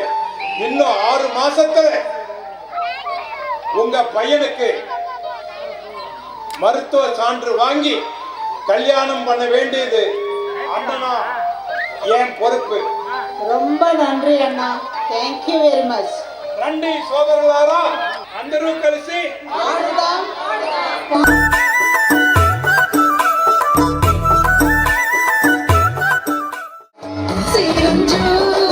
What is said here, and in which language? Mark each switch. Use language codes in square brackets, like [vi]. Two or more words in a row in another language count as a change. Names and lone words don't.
[ta] இன்னும் 6 மாசத்துல உங்க பையனுக்கு மருத்துவ சான்று வாங்கி கல்யாணம் பண்ண வேண்டியது அண்ணனா என் பொறுப்பு. ரொம்ப நன்றி அண்ணா. [en] thank you very much. [te] రండి సోదరులారా, అందరూ కలిసి ఆడుదాం. [ta] ஆயிரம்